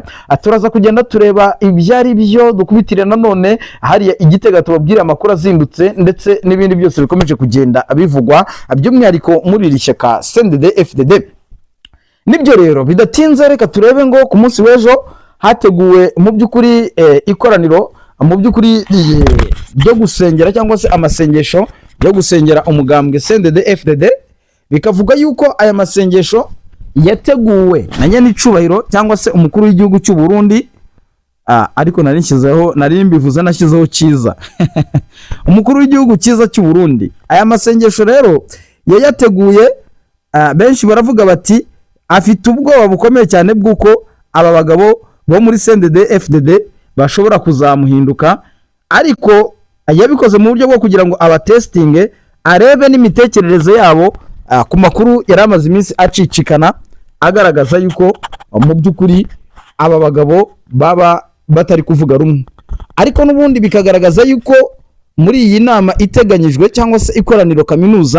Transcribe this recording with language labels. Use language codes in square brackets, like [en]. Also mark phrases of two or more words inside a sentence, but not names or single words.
[rw] Turaza kugenda tureba ibyari byo, dukubitire nanone hariya Igitega tubabwire amakuru azindutse ndetse n'ibindi byose bikomeje kugenda bivugwa by'umwihariko muri iri shyaka CNDD-FDD. Nibyo rero bidatinze, reka turebe ngo ku munsi w'ejo hateguwe mu by'ukuri ikoraniro mu by'ukuri byo gusengera cyangwa se amasengesho yo gusengera umugambwe CNDD-FDD. Bikavuga yuko aya masengesho yateguwe na nyenicubahiro cyangwa se umukuru w'igihugu cy'u Burundi. Ariko nari mbivuze nashyizeho cyiza umukuru w'igihugu cyiza cy'u Burundi. Aya masengesho rero yayateguye, benshi baravuga bati afite ubwoba bukomeye cyane bw'uko aba bagabo bo muri CNDD-FDD bashobora kuzamuhinduka, ariko yabikoze mu buryo bwo kugira ngo abatestinge arebe n'imitekerereze yabo ku makuru yari amaze iminsi acicikana agaragaza yuko mu by'ukuri aba bagabo baba batari kuvuga rumwe. Ariko n'ubundi bikagaragaza yuko muri iyi nama iteganyijwe cyangwa se ikoraniro kaminuza